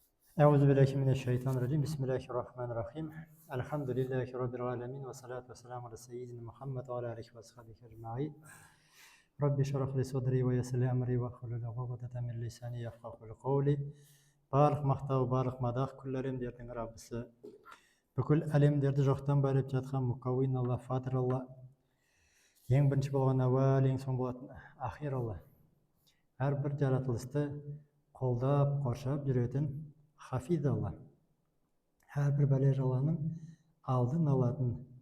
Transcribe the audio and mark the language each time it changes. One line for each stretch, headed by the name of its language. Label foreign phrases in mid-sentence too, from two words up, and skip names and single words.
Arabic: أعوذ بالله من الشيطان الرجيم بسم الله الرحمن الرحيم الحمد لله رب العالمين والصلاة والسلام على سيدنا محمد وعلى آله وصحبه أجمعين رب اشرح لي صدري ويسر لي أمري واحلل عقدة من لساني يفقهوا قولي
Kazakh: барлық мақтау барлық мадақ күллі әлемдердің раббысы бүкіл әлемдерді жоқтан бар етіп жатқан мұқауин алла фатир алла ең бірінші болған әуәл ең соң болатын ахир алла әрбір жаратылысты қолдап қоршап жүретін хафиз алла әрбір бәле жаланың алдын алатын